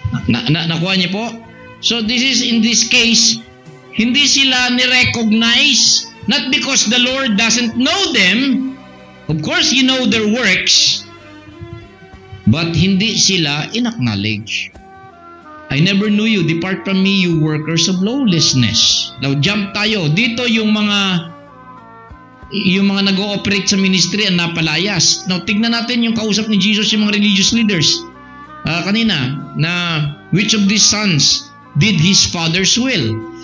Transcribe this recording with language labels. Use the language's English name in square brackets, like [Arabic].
[Filipino] Nakuha niyo po? [English] So this is, in this case, [Filipino] hindi sila ni-recognize, [English] not because the Lord doesn't know them. Of course, you know their works, but [Filipino] hindi sila in-acknowledge. [English] I never knew you. Depart from me, you workers of lawlessness. Now, jump tayo. [Filipino] Dito yung mga nag-ooperate sa ministry ang napalayas. Now, tignan natin yung kausap ni Jesus yung mga religious leaders. Kanina, na [English] which of these sons did his father's will?